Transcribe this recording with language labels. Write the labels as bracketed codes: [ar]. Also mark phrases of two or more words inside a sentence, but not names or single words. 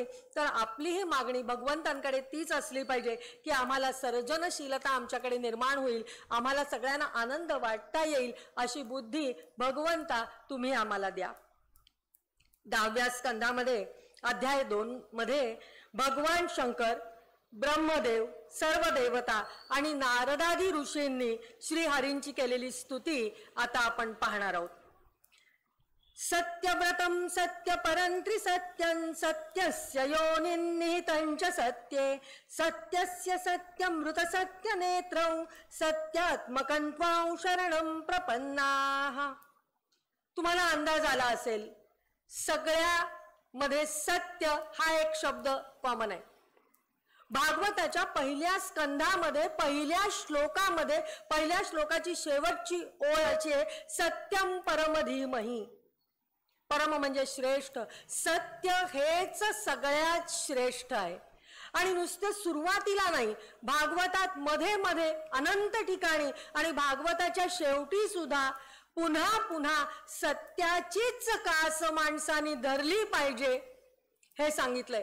[mr] तर आपली ही मागणी भगवंतांकडे तीच असली पाहिजे की आम्हाला सर्जनशीलता आमच्याकडे निर्माण होईल, आम्हाला सगळ्यांना आनंद वाटता येईल अशी बुद्धी भगवंता तुम्ही आम्हाला द्या. 10व्या स्कंधामध्ये अध्याय 2 मध्ये भगवान शंकर, ब्रह्मदेव, सर्व देवता आणि नारदादी ऋषींनी श्री हरींची केलेली स्तुती आता आपण पाहणार आहोत. [sa] सत्यव्रतं सत्यपरं त्रिसत्यं सत्यस्य योनिन्निहितं च सत्ये सत्यस्य सत्यमृतसत्यनेत्रौ सत्यात्मकं त्वां शरणं प्रपन्नाः. [mr] तुम्हाला अंदाज आला असेल सगळ्यामध्ये सत्य हा एक शब्द कॉमन आहे. भागवताच्या पहिल्या स्कंधामध्ये पहिल्या श्लोकामध्ये पहिल्या श्लोकाची शेवटची ओळ अशी आहे, [sa] सत्यम परम धीमहि. [mr] परम म्हणजे श्रेष्ठ. सत्य हेच सगळ्यात श्रेष्ठ आहे. आणि नुसतं सुरुवातीला नाही, भागवतात मध्ये मध्ये अनंत ठिकाणी आणि भागवताच्या शेवटी सुद्धा पुन्हा पुन्हा सत्याचीच कास माणसाने धरली पाहिजे हे सांगितलंय.